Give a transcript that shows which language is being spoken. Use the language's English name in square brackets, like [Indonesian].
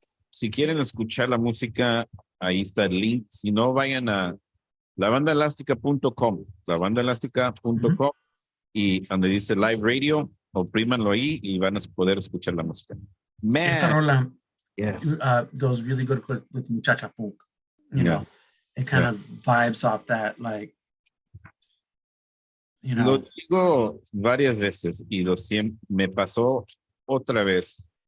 [Spanish] Si quieren escuchar la música, ahí está el link. Si no, vayan a labandaelástica.com, labandaelástica.com, y donde dice Live Radio, oprímanlo ahí y van a poder escuchar la música. Esta rola [English] goes really good with Muchacha Punk. You know, it kind of vibes off that, like, you know. [Spanish] Lo digo varias veces y me pasó otra vez.